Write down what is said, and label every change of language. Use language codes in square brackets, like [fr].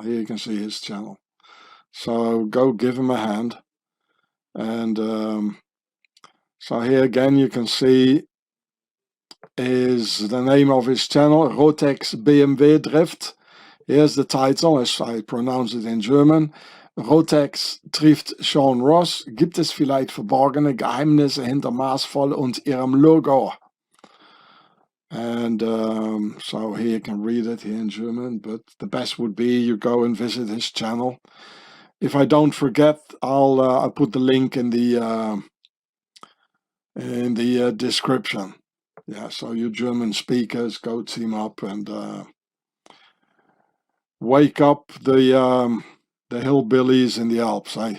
[en] Here you can see his channel. So go give him a hand. And so here again you can see is the name of his channel, Rotex BMW Drift. Here's the title, as I pronounce it in German. [de] Rotex trifft Sean Ross. Gibt es vielleicht verborgene Geheimnisse hinter Maßvoll und ihrem Logo? [en] And so here you can read it here in German, but the best would be you go and visit his channel. If I don't forget, I'll put the link in the description. Yeah, so you German speakers, go team up and wake up the hillbillies in the Alps.